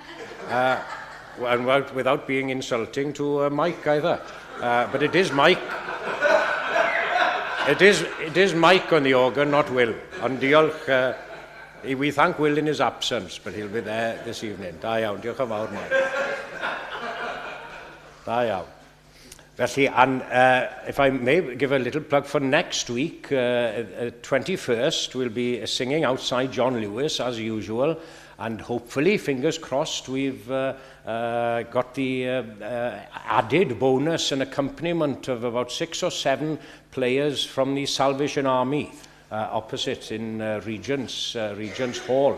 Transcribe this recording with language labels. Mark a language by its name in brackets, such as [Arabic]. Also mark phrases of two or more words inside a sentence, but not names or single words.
[English] and without being insulting to Mike either, but it is Mike. It is Mike on the organ, not Will. And diolch, we thank Will in his absence, but he'll be there this evening. [Welsh] Da iawn, diolch yn fawr, Mike. Da iawn. Felly, [English] and if I may give a little plug for next week, 21st, we'll be singing outside John Lewis as usual, and hopefully, fingers crossed, we've got the added bonus and accompaniment of about 6 or 7 players from the Salvation Army opposite in Regent's Hall.